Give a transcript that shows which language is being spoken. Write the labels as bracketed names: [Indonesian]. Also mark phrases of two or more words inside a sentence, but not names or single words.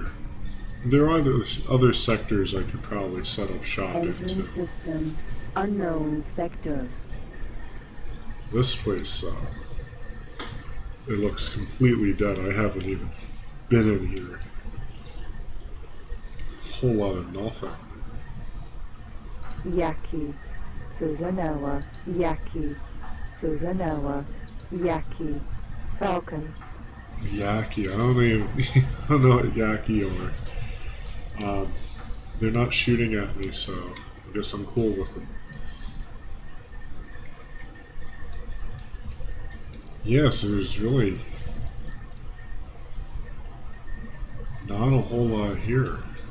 [English] There are other sectors I could probably set up shop Engine into. system. Unknown sector. This place, it looks completely dead. I haven't even been in here. A whole lot of nothing. Yaki. Suzanawa. Yaki. Suzanawa. Yaki. Falcon. Yaki, I don't know what Yaki are. They're not shooting at me, so I guess I'm cool with them. Yes, there's really not a whole lot here.